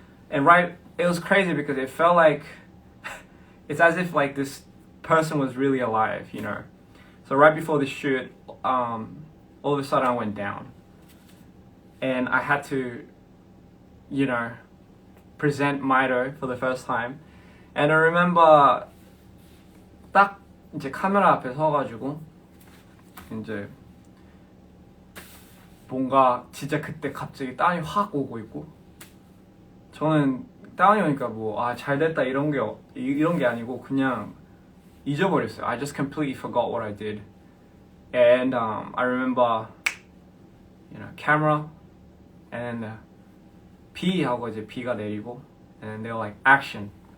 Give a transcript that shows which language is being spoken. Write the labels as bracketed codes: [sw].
[en] And it was crazy because it felt like it's as if like this person was really alive, So right before the shoot, all of a sudden I went down, and I had to, present Mito for the first time. And I remember [ko] 딱 이제 카메라 앞에 서가지고 이제 뭔가 진짜 그때 갑자기 땀이 확 오고 있고 저는 땀이 오니까 뭐 잘 됐다 이런 게 아니고 그냥 잊어버렸어요. [en] I just completely forgot what I did. And I remember camera and B [ko] 하고 이제 B가 내리고 [en] and they were like action.